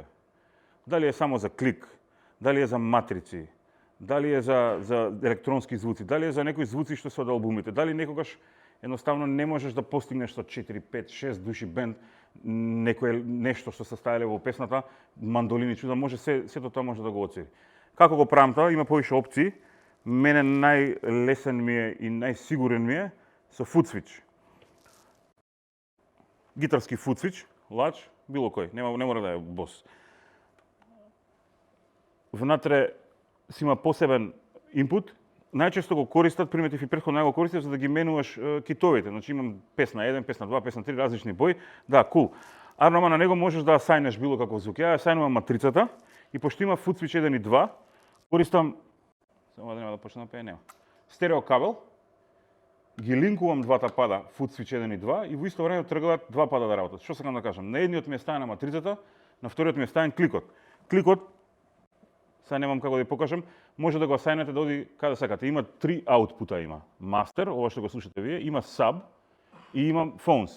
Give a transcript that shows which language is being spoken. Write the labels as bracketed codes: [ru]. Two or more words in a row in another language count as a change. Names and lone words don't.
[mk] Дали е само за клик, дали е за матрици, дали е за електронски звуци, дали е за некои звуци што се од албумите, дали некогаш едноставно не можеш да постигнеш со 4, 5, 6 души бенд нешто што се ставиле во песната, мандолини, чуда, може сето тоа може да го оцени. Како го правам тоа? Има повише опции. Мене најлесен ми е и најсигурен ми е со [en] foot switch. [mk] Гитарски [en] foot switch, [mk] лач, било кој, не мора да е бос. внатре си има посебен инпут. Најчесто го користат, приметив и претходно го користев за да ги менуваш китовите. Значи имам песна 1, песна 2, песна 3, различни бои. Да, кул. Арнома на него можеш да асајнеш било каков звук. Ја асајнувам матрицата и пошто има [en] foot switch [mk] 1 и 2, користам само да нема да почнам да пее, нема. Стерео кабел, ги линкувам двата пада [en] foot switch [mk] 1 и 2 и во исто време тргнат два пада да работат. Што сакам да кажам? На едниот ми е ставена матрицата, на вториот ми е ставен кликот. Кликот, сега немам како да ја покажам, може да го асајнете да оди каде сакате. Има три аутпута има. Мастер, ова што го слушате вие, има саб и има фонс.